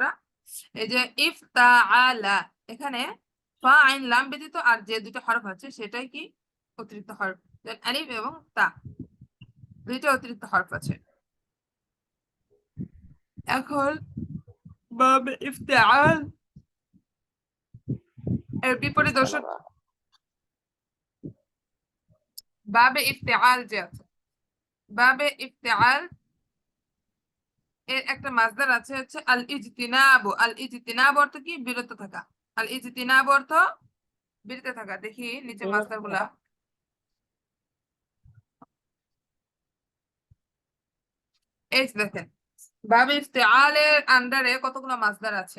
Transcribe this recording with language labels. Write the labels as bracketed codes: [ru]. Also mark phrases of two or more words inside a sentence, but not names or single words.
[bn] এই যে ইফতাআলা, এখানে [ar] فاء عين لام [bn] ব্যতীত আর যে দুটো হরফ আছে সেটাই কি অতিরিক্ত হরফ। Then আলিফ এবং তা, দুইটা অতিরিক্ত হরফ আছে। এখন বাবে ইফতিআল এর বিপরীত দর্শক, ইস্তানাবা। বাবে ইফতিআল যে আছে, বাবে ইফতিআল এর একটা মাসদার আছে হচ্ছে [ar] الاجتناب. الاجتناب [bn] অর্থ কি? বিরত থাকা। [ar] الاجتناব [bn] অর্থ বিরত থাকা। দেখি নিচে মাসদার বিরক্ত। গুলা। এই যে দেখেন, বাবে ইফতিআলের আন্ডারে কতগুলো মাসদার আছে।